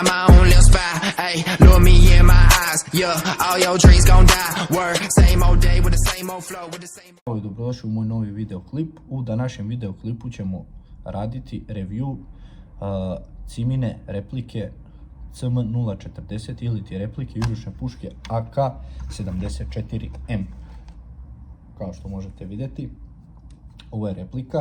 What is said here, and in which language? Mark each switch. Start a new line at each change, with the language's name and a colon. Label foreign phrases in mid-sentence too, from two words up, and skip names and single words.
English: own little spy. Ayy, look me in my eyes. Yeah, all your dreams gon' die. Word, same old day with the same old flow, with the same.
Croatian: Dobrodošli u moj novi videoklip. U današnjem videoklipu ćemo raditi review Cimine replike CM040 ili ti replike jurišne puške AK-74M. Kao što možete vidjeti, ovo je replika.